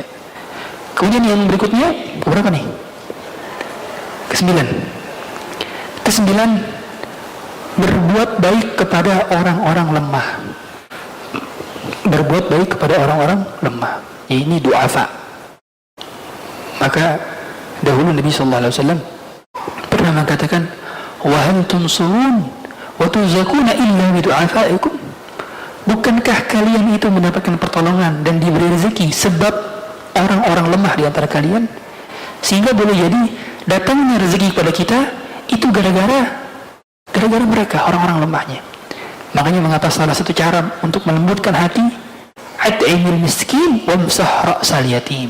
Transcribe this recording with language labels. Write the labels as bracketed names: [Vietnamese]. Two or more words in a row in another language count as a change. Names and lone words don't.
[Indonesian] Kemudian yang berikutnya berapa nih? Kesembilan, berbuat baik kepada orang-orang lemah. Berbuat baik kepada orang-orang lemah. Ini du'afa. Maka dahulu Nabi SAW pernah mengatakan, [Arabic] وهل تنصرون وترزقون إلا بضعفائكم. [Indonesian] Bukankah kalian itu mendapatkan pertolongan dan diberi rezeki sebab orang-orang lemah di antara kalian? Sehingga boleh jadi datangnya rezeki kepada kita itu gara-gara mereka, orang-orang lemahnya. Makanya mengapa salah satu cara untuk melembutkan hati, [Arabic] أطعم المسكين وامسح رأس اليتيم.